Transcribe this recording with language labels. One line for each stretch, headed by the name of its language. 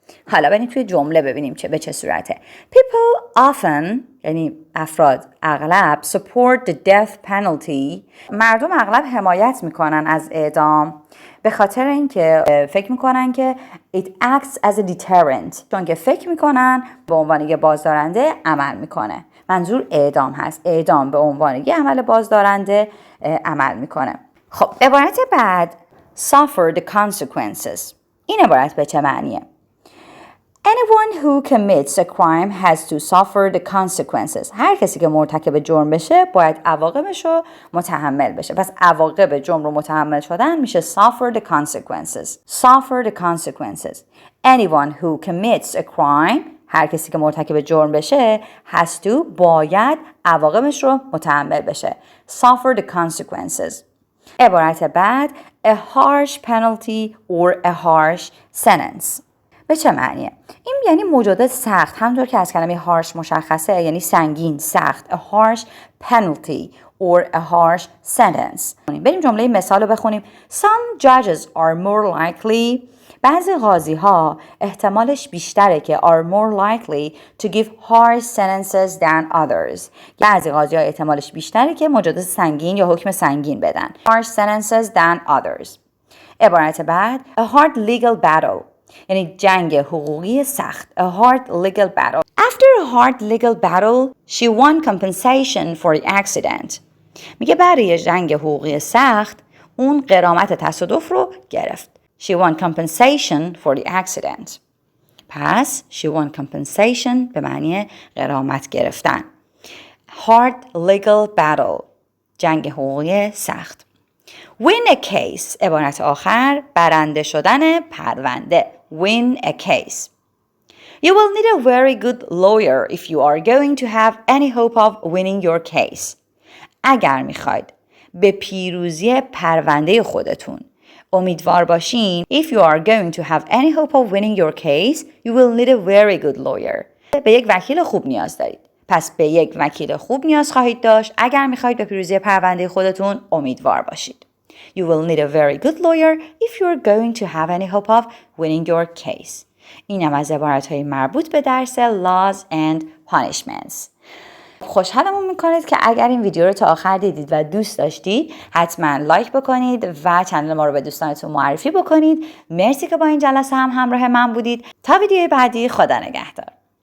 Persian: حالا بریم توی جمله ببینیم به چه صورته. People often یعنی افراد اغلب
English: support the death penalty
Persian: مردم اغلب حمایت میکنن از اعدام به خاطر اینکه فکر میکنن که
English: it acts as a deterrent
Persian: چون که فکر میکنن به عنوان یه بازدارنده عمل میکنه. منظور اعدام هست. اعدام به عنوان یه عمل بازدارنده عمل میکنه. خب عبارت بعد
English: suffer the consequences
Persian: این عبارت به چه معنیه؟
English: Anyone who commits a crime has to suffer the consequences.
Persian: هر کسی که مرتکب جرم بشه باید عواقبش رو متحمل بشه. پس عواقب جرم رو متحمل شدن میشه
English: suffer the consequences. suffer the consequences. Anyone who commits a crime
Persian: هر کسی که مرتکب جرم بشه has to باید عواقبش رو متحمل بشه.
English: suffer the consequences.
Persian: عبارت بعد
English: a harsh penalty or a harsh sentence
Persian: به چه معنیه؟ این یعنی مجازات سخت همونطور که از کلمه harsh مشخصه یعنی سنگین سخت.
English: a harsh penalty or a harsh sentence.
Persian: بریم جمله مثال رو بخونیم.
English: Some judges are more likely
Persian: بعضی قاضی ها احتمالش بیشتره که
English: are more likely to give harsh sentences than others.
Persian: بعضی قاضی ها احتمالش بیشتره که مجازات سنگین یا حکم سنگین بدن.
English: harsh sentences than others.
Persian: عبارت بعد
English: a hard legal battle
Persian: یعنی جنگ حقوقی سخت.
English: A hard legal battle. After a hard legal battle, she won compensation for the accident.
Persian: میگه بعد یه جنگ حقوقی سخت اون غرامت تصادف رو گرفت.
English: She won compensation for the accident. پس she won compensation
Persian: به معنی غرامت گرفتن.
English: Hard legal battle.
Persian: جنگ حقوقی سخت.
English: Win a case.
Persian: عبارت آخر برنده شدن پرونده.
English: Win a case. You will need a very good lawyer if you are going to have any hope of winning your case.
Persian: اگر میخواید به پیروزی پرونده خودتون امیدوار باشین
English: if you are going to have any hope of winning your case, you will need a very good lawyer.
Persian: به یک وکیل خوب نیاز دارید. پس به یک وکیل خوب نیاز خواهید داشت اگر میخواید به پیروزی پرونده خودتون امیدوار باشید.
English: You will need a very good lawyer if you are going to have any hope of winning your case.
Persian: اینم از عبارت‌های مربوط به درس Laws and Punishments. خوشحالمون میکنید که اگر این ویدیو رو تا آخر دیدید و دوست داشتید حتما لایک بکنید و چنل ما رو به دوستانتون معرفی بکنید. مرسی که با این جلسه هم همراه من بودید. تا ویدیوی بعدی، خدا نگهدار.